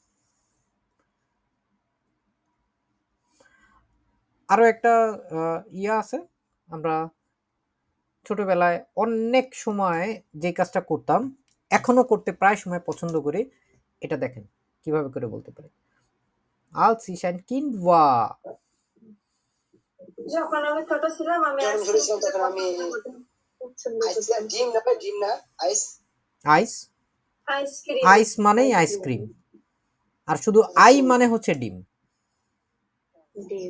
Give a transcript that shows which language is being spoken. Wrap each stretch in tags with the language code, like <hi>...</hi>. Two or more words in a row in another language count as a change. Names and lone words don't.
<bn>আরো একটা ইয়া আছে, আমরা ছোটবেলায় অনেক সময় যে কাজটা করতাম, এখনো করতে প্রায় সময় পছন্দ করি, এটা দেখেন কিভাবে করে বলতে পারি।</bn> <de>Als ich ein Kind war,</de> <bn>যখন আমি ছোট ছিলাম আমি যখন ছোট ছিলাম আইসক্রিম তখন আমি খুব সুন্দর আইসক্রিম ডিম না ভাই, ডিম না আইস আইস, আইসক্রিম আইস মানেই আইসক্রিম, আর শুধু আই মানে হচ্ছে ডিম, ডিম</bn>